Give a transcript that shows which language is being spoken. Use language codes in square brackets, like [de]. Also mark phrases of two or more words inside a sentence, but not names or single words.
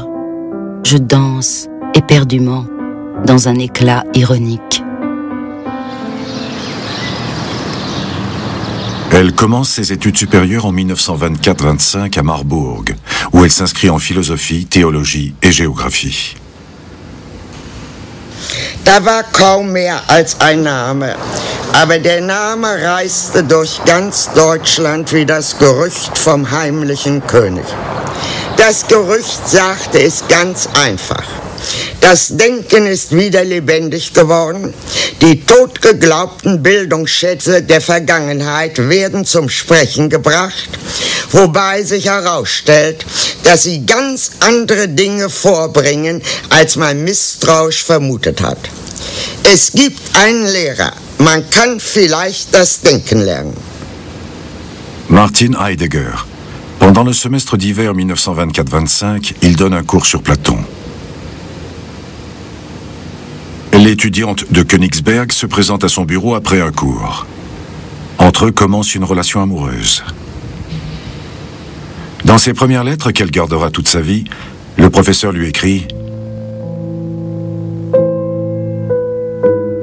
[fr] Je danse éperdument dans un éclat ironique. Elle commence ses études supérieures en 1924-25 à Marbourg, où elle s'inscrit en philosophie, théologie et géographie. [de] Da war kaum mehr als ein Name, aber der Name reiste durch ganz Deutschland wie das Gerücht vom heimlichen König. Das Gerücht sagte es ganz einfach. Das Denken ist wieder lebendig geworden. Die totgeglaubten Bildungsschätze der Vergangenheit werden zum Sprechen gebracht, wobei sich herausstellt, dass sie ganz andere Dinge vorbringen, als man misstrauisch vermutet hat. Es gibt einen Lehrer. Man kann vielleicht das Denken lernen. Martin Heidegger. [fr] Pendant le semestre d'hiver 1924-25, il donne un cours sur Platon. L'étudiante de Königsberg se présente à son bureau après un cours. Entre eux commence une relation amoureuse. Dans ses premières lettres qu'elle gardera toute sa vie, le professeur lui écrit «